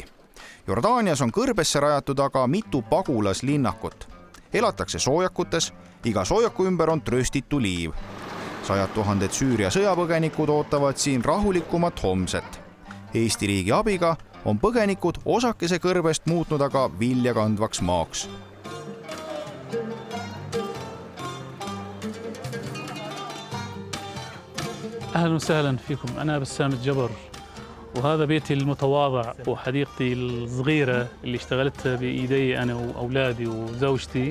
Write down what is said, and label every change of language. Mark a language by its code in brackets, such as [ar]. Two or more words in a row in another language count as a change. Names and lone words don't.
[et] Jordaanias on kõrbesse rajatud aga mitu pagulaslinnakut. Elatakse soojakutes, iga soojaku ümber on tröstitu liiv. 100 000 Süüria sõjapõgenikud ootavad siin rahulikumat homset. Eesti riigi abiga on põgenikud osakese kõrbest muutnud aga vilja kandvaks maaks. [ar] أهلا وسهلا فيكم. أنا بسام الجبر وهذا بيتي المتواضع وحديقتي الصغيرة اللي اشتغلتها بإيدي أنا وأولادي وزوجتي.